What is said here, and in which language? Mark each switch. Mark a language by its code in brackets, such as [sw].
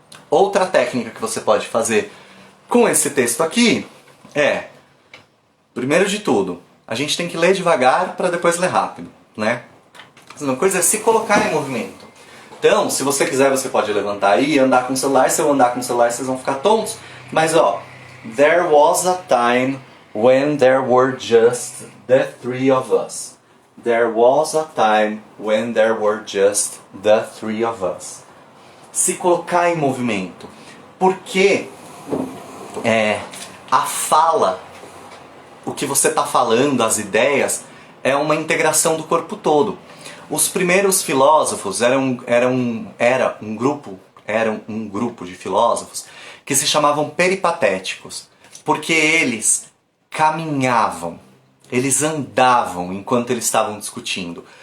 [pt] Outra técnica que você pode fazer com esse texto aqui é, primeiro de tudo, a gente tem que ler devagar para depois ler rápido, né? Uma coisa é se colocar em movimento. Então, se você quiser, você pode levantar aí e andar com o celular. Se eu andar com o celular, vocês vão ficar tontos. Mas ó, [en] there was a time when there were just the three of us. There was a time when there were just the three of us. [pt] Se colocar em movimento. Porque a fala, o que você está falando, as ideias, é uma integração do corpo todo. Os primeiros filósofos eram um grupo de filósofos que se chamavam peripatéticos, porque eles caminhavam, eles andavam enquanto eles estavam discutindo.